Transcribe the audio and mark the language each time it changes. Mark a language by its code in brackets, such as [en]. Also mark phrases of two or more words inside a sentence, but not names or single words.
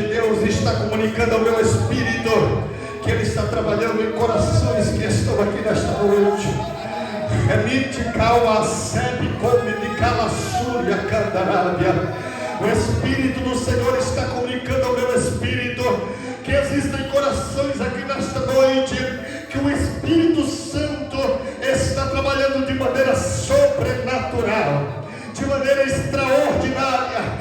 [pt] Deus está comunicando ao meu espírito que Ele está trabalhando em corações que estão aqui nesta noite. Remite calma, sebe, come de calassúria, candarábia. O Espírito do Senhor está comunicando ao meu espírito que existem corações aqui nesta noite, que o Espírito Santo está trabalhando de maneira sobrenatural, de maneira extraordinária.